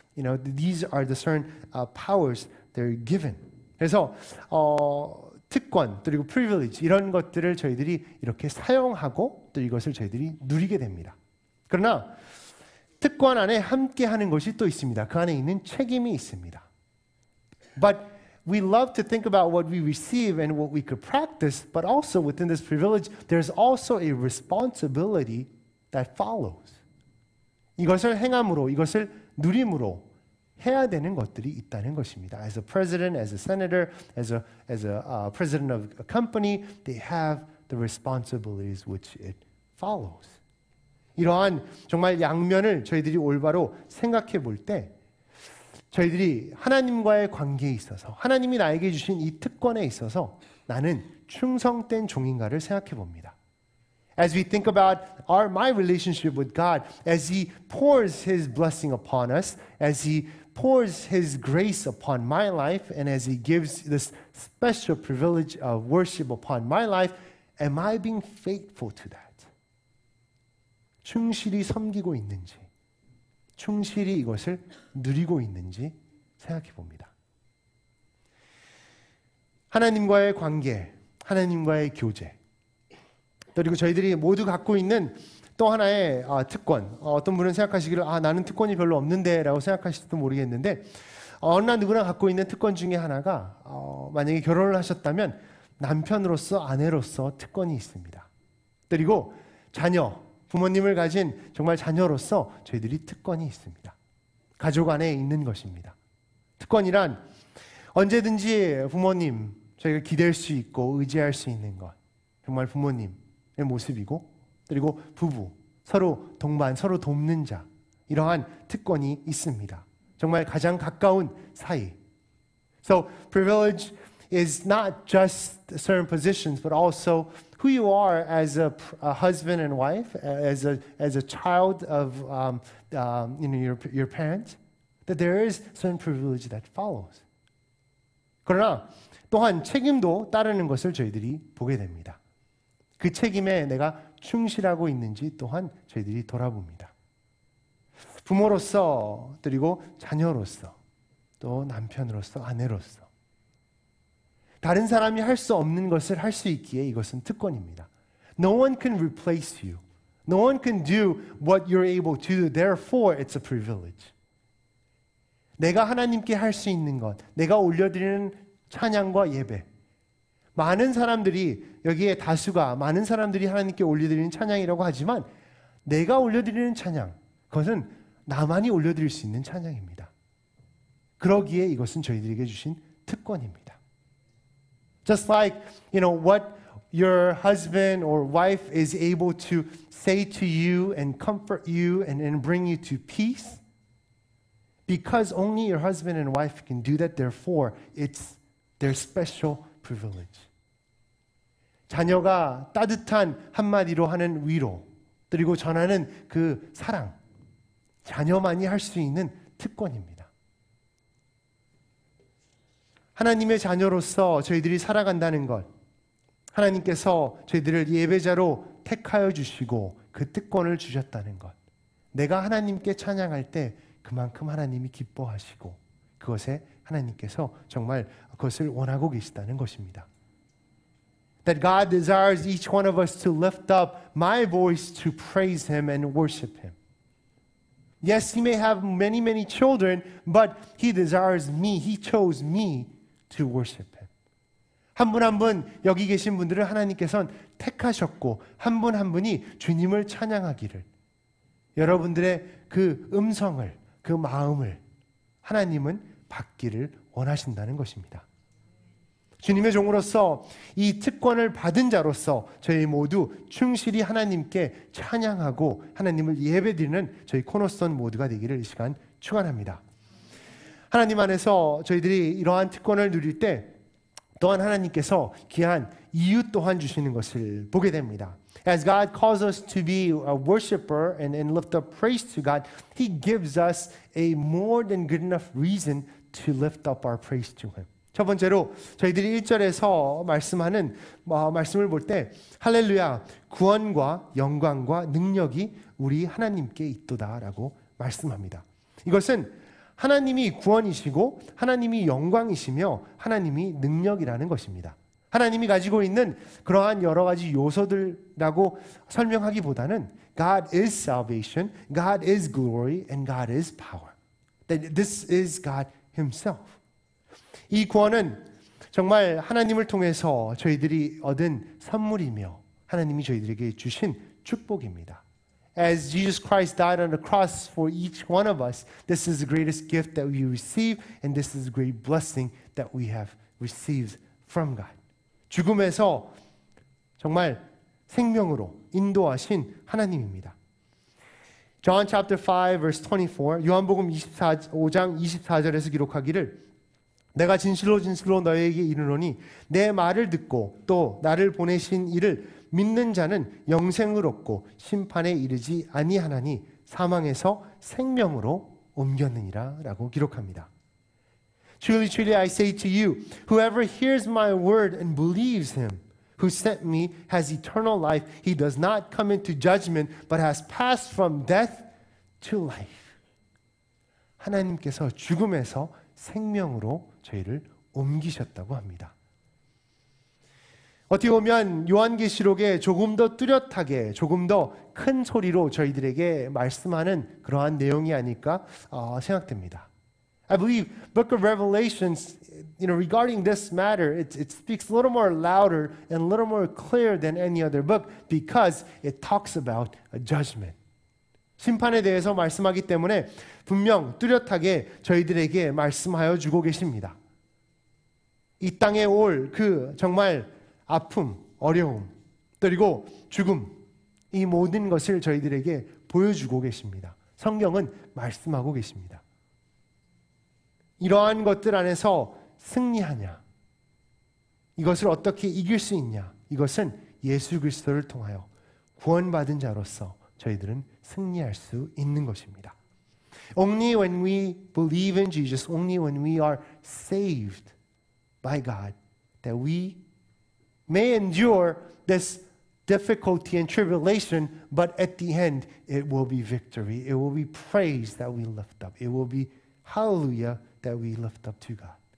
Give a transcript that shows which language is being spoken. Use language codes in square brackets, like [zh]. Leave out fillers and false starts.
[en] These are the certain powers they're given. [ko] 그래서 특권 그리고 privilege 이런 것들을 저희들이 이렇게 사용하고 또 이것을 저희들이 누리게 됩니다. 그러나 특권 안에 함께하는 것이 또 있습니다. 그 안에 있는 책임이 있습니다. [en] But we love to think about what we receive and what we could practice, but also within this privilege, there's also a responsibility that follows. [ko] 이것을 행함으로, 이것을 누림으로 해야 되는 것들이 있다는 것입니다. [en] As a president, as a senator, as a president of a company, they have the responsibilities which it follows. [ko] 이러한 정말 양면을 저희들이 올바로 생각해 볼 때 저희들이 하나님과의 관계에 있어서 하나님이 나에게 주신 이 특권에 있어서 나는 충성된 종인가를 생각해 봅니다. [en] As we think about my relationship with God, as He pours His blessing upon us, as He pours His grace upon my life, and as He gives this special privilege of worship upon my life, am I being faithful to that? [ko] 충실히 섬기고 있는지, 충실히 이것을 누리고 있는지 생각해 봅니다. 하나님과의 관계, 하나님과의 교제, 그리고 저희들이 모두 갖고 있는 또 하나의 특권. 어떤 분은 생각하시기를 나는 특권이 별로 없는데 라고 생각하실지도 모르겠는데 어느 누구나 갖고 있는 특권 중에 하나가 만약에 결혼을 하셨다면 남편으로서 아내로서 특권이 있습니다. 그리고 자녀, 부모님을 가진 정말 자녀로서 저희들이 특권이 있습니다. 가족 안에 있는 것입니다. 특권이란 언제든지 부모님 저희가 기댈 수 있고 의지할 수 있는 것. 정말 부모님의 모습이고 그리고 부부, 서로 동반, 서로 돕는 자 이러한 특권이 있습니다. 정말 가장 가까운 사이. [en] So privilege is not just certain positions, but also who you are as a husband and wife, as a child of your parents. That there is certain privilege that follows. [ko] 그러나 또한 책임도 따르는 것을 저희들이 보게 됩니다. 그 책임에 내가 충실하고 있는지 또한 저희들이 돌아봅니다. 부모로서 그리고 자녀로서 또 남편으로서 아내로서 다른 사람이 할 수 없는 것을 할 수 있기에 이것은 특권입니다. [en] No one can replace you. No one can do what you're able to do. Therefore, it's a privilege. [ko] 내가 하나님께 할 수 있는 것, 내가 올려드리는 찬양과 예배. 많은 사람들이 여기에 다수가 많은 사람들이 하나님께 올려드리는 찬양이라고 하지만 내가 올려드리는 찬양, 그것은 나만이 올려드릴 수 있는 찬양입니다. 그러기에 이것은 저희들에게 주신 특권입니다. [en] Just like, what your husband or wife is able to say to you and comfort you and bring you to peace, because only your husband and wife can do that, therefore, it's their special privilege. [ko] 자녀가 따뜻한 한마디로 하는 위로, 그리고 전하는 그 사랑, 자녀만이 할 수 있는 특권입니다. 하나님의 자녀로서 저희들이 살아간다는 것, 하나님께서 저희들을 예배자로 택하여 주시고 그 특권을 주셨다는 것, 내가 하나님께 찬양할 때 그만큼 하나님이 기뻐하시고 그것에 하나님께서 정말 그것을 원하고 계시다는 것입니다. [en] That God desires each one of us to lift up my voice to praise Him and worship Him. Yes, He may have many, many children, but He desires me. He chose me to worship Him. [ko] 한 분 한 분 여기 계신 분들을 하나님께서는 택하셨고 한 분 한 분이 주님을 찬양하기를 여러분들의 그 음성을, 그 마음을 하나님은 받기를 원하신다는 것입니다. 주님의 종으로서 이 특권을 받은 자로서 저희 모두 충실히 하나님께 찬양하고 하나님을 예배드리는 저희 코너스톤 모두가 되기를 이 시간 축원합니다. 하나님 안에서 저희들이 이러한 특권을 누릴 때 또한 하나님께서 귀한 이유 또한 주시는 것을 보게 됩니다. [en] As God calls us to be a worshiper and lift up praise to God, He gives us a more than good enough reason to lift up our praise to Him. [ko] 첫 번째로 저희들이 1절에서 말씀하는 말씀을 볼 때 할렐루야 구원과 영광과 능력이 우리 하나님께 있도다라고 말씀합니다. 이것은 하나님이 구원이시고 하나님이 영광이시며 하나님이 능력이라는 것입니다. 하나님이 가지고 있는 그러한 여러 가지 요소들이라고 설명하기보다는 [en] God is salvation, God is glory, and God is power. That this is God Himself. [ko] 이 구원은 정말 하나님을 통해서 저희들이 얻은 선물이며 하나님이 저희들에게 주신 축복입니다. [en] As Jesus Christ died on the cross for each one of us, this is the greatest gift that we receive, and this is the great blessing that we have received from God. [ko] 죽음에서 정말 생명으로 인도하신 하나님입니다. [en] John chapter 5 verse 24, [ko] 요한복음 5장 24절에서 기록하기를 내가 진실로 진실로 너희에게 이르노니 내 말을 듣고 또 나를 보내신 이를 믿는 자는 영생을 얻고 심판에 이르지 아니하나니 사망에서 생명으로 옮겼느니라 라고 기록합니다. [en] Truly, truly, I say to you, whoever hears my word and believes him who sent me has eternal life. He does not come into judgment, but has passed from death to life. [ko] 하나님께서 죽음에서 생명으로 저희를 옮기셨다고 합니다. 어떻게 보면 요한계시록에 조금 더 뚜렷하게 조금 더 큰 소리로 저희들에게 말씀하는 그러한 내용이 아닐까 생각됩니다. [en] I believe Book of Revelations, regarding this matter, it speaks a little more louder and a little more clear than any other book because it talks about a judgment. [ko] 심판에 대해서 말씀하기 때문에 분명 뚜렷하게 저희들에게 말씀하여 주고 계십니다. 이 땅에 올 그 정말 아픔, 어려움, 그리고 죽음, 이 모든 것을 저희들에게 보여주고 계십니다. 성경은 말씀하고 계십니다. 이러한 것들 안에서 승리하냐? 이것을 어떻게 이길 수 있냐? 이것은 예수 그리스도를 통하여 구원받은 자로서 저희들은 승리할 수 있는 것입니다. [en] Only when we believe in Jesus, only when we are saved by God, that we may endure this difficulty and tribulation, but at the end it will be victory. It will be praise that we lift up. It will be hallelujah that we lift up to God.